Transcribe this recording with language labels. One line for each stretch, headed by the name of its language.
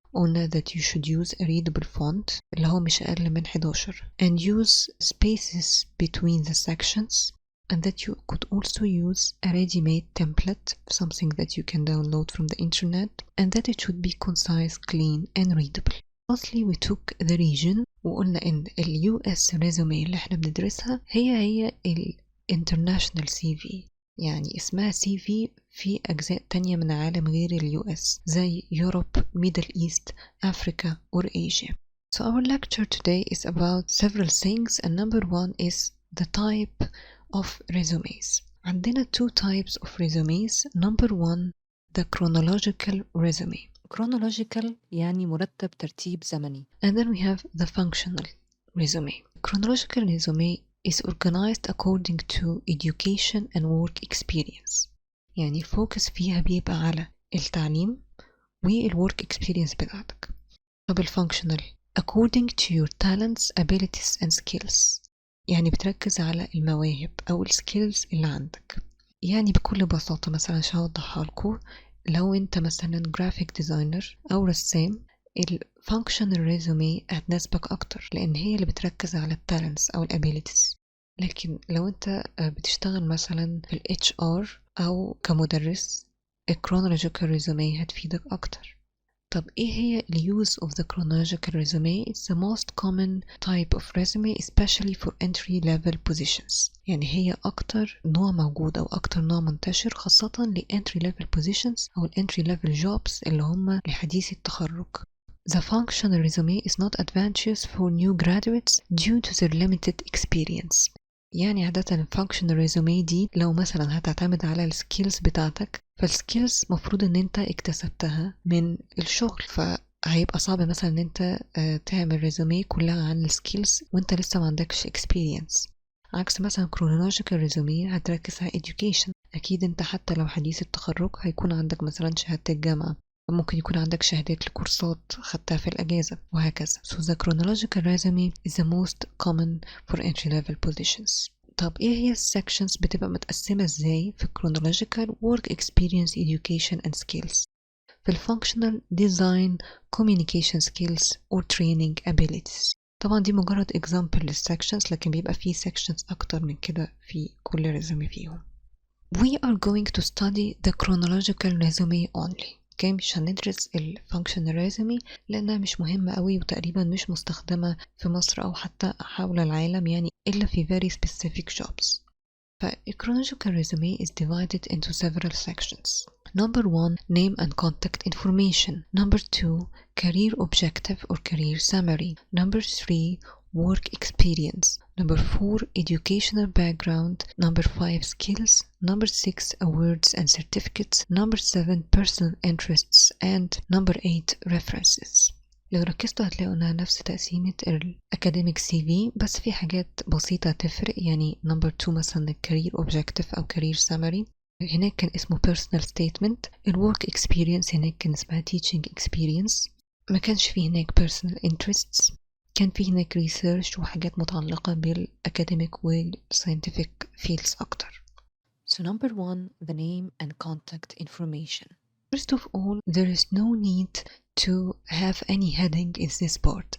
Arabic: قلنا
English: that you should use a readable font
Arabic: اللي هو مش أقل من
English: 11 and use spaces between the sections, and that you could also use a ready-made template, something that you can download from the internet, and that it should be concise, clean and readable. Lastly we took the region.
Arabic: وقلنا إن ال US resume اللي احنا بندرسها هي ال international CV، يعني اسمها CV في أجزاء تانية من العالم غير ال US زي
English: Europe, Middle East, Africa or Asia. So our lecture today is about several things, and number one is the type of resumes.
Arabic: عندنا
English: 2 types of resumes. Number one, the chronological resume.
Arabic: Chronological يعني مرتب ترتيب زمني.
English: And then we have the functional resume. Chronological resume is organized according to education and work experience.
Arabic: يعني focus فيها بيبقى على التعليم والwork experience بتاعتك. طب
English: الfunctional according to your talents, abilities and skills.
Arabic: يعني بتركز على المواهب أو الskills اللي عندك. يعني بكل بساطة مثلا عشان أوضحها لكم، لو انت مثلا graphic designer أو رسام، الfunctional resume هتناسبك أكتر لأن هي اللي بتركز على التالنتس أو الابيليتيز. لكن لو انت بتشتغل مثلا في HR أو كمدرس، chronological resume هتفيدك أكتر. طب ايه هي
English: use of the chronological resume? It's the most common type of resume especially for entry level positions.
Arabic: يعني هي أكتر نوع موجود أو أكتر نوع منتشر خاصة ل entry level positions أو entry level jobs اللي هم لحديث التخرج.
English: The functional resume is not advantageous for new graduates due to their limited experience.
Arabic: يعني عادة functional resume دي لو مثلا هتعتمد على السكيلز بتاعتك، فالسكيلز مفروض ان انت اكتسبتها من الشغل، فهيبقى صعب مثلا ان انت تعمل ريزومي كلها عن السكيلز وانت لسه ما عندكش experience. عكس مثلا chronological resume هتركز على education. اكيد انت حتى لو حديث التخرج هيكون عندك مثلا شهادة الجامعة، ممكن يكون عندك شهادات لكورسات خدتها في الأجازة وهكذا.
English: So the chronological resume is the most common for entry level positions.
Arabic: طب ايه هي sections بتبقى متقسمة ازاي في chronological؟
English: work experience, education and skills.
Arabic: في
English: functional design, communication skills or training abilities.
Arabic: طبعا دي مجرد example للsections، لكن بيبقى فيه sections أكتر من كده في كل resume فيهم.
English: We are going to study the chronological resume only.
Arabic: مش هندرس الفانكشنال ريزومي لأنها مش مهمة قوي وتقريبا مش مستخدمة في مصر أو حتى حول العالم، يعني إلا في
English: very specific jobs. chronological resume is divided into several sections. Number 1, name and contact information. Number 2, career objective or career summary. Number 3, work experience. Number 4, educational background. Number 5, skills. Number 6, awards and certificates. Number 7, personal interests. And number 8, references.
Arabic: لو ركزتوا هتلاقوا انها نفس تقسيمة الأكاديميك CV، بس في حاجات بسيطة تفرق. يعني number 2 مثلا career objective أو career summary هناك كان اسمه personal statement. الwork experience هناك كان اسمها teaching experience. ما كانش فيه هناك personal interests، كان فيه هناك research وحاجات متعلقة بالأكاديميك والscientific fields أكتر.
English: So number 1, the name and contact information. First of all, there is no need to have any heading in this part.